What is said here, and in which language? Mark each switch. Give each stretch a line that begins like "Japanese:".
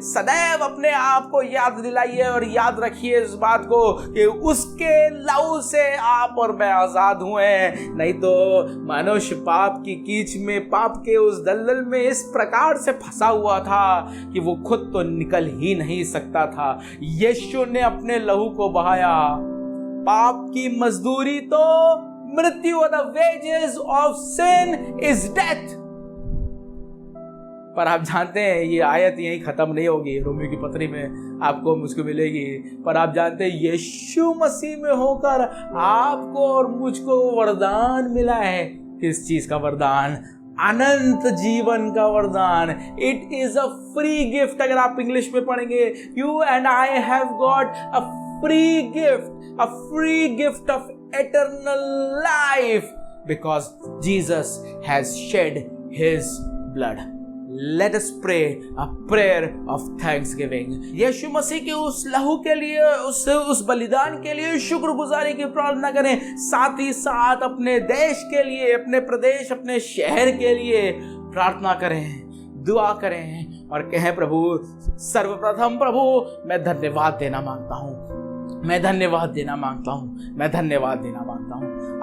Hindi: सदैव अपने आप को याद दिलाइए और याद रखिए इस बात को कि उसके लहू से आप और मैं आजाद हुए। नहीं तो मनुष्य पाप की कीच में, पाप के उस दलदल में इस प्रकार से फंसा हुआ था कि वो खुद तो निकल ही नहीं सकता था। यीशु ने अपने लहू को बहाया। पाप की मजदूरी तो मृत्यु,
English: the wages of sin is death।
Hindi: पर आप जानते हैं ये आयत यहीं खत्म नहीं होगी, रोमियो की पत्री में आपको मुझको मिलेगी। पर आप जानते हैं यीशु मसीह में होकर आपको और मुझको वरदान मिला है। किस चीज का वरदान? अनंत जीवन का वरदान।
English: It is a free gift.
Hindi: अगर आप इंग्लिश में पढ़ेंगे,
English: You and I have got a free gift, a free gift of eternal life because Jesus has shed his blood. Let us pray a prayer of thanksgiving.
Hindi: यीशु मसीह के उस लहू के लिए, उस बलिदान के लिए शुक्रगुजारी की प्रार्थना करें। साथ ही साथ अपने देश के लिए, अपने प्रदेश, अपने शहर के लिए प्रार्थना करें, दुआ करें और कहें, प्रभु सर्वप्रथम प्रभु मैं धन्यवाद देना मांगता हूँ, मैं धन्यवाद देना मांगता हूँ, मैं धन्यवाद देना मांगता हूँ।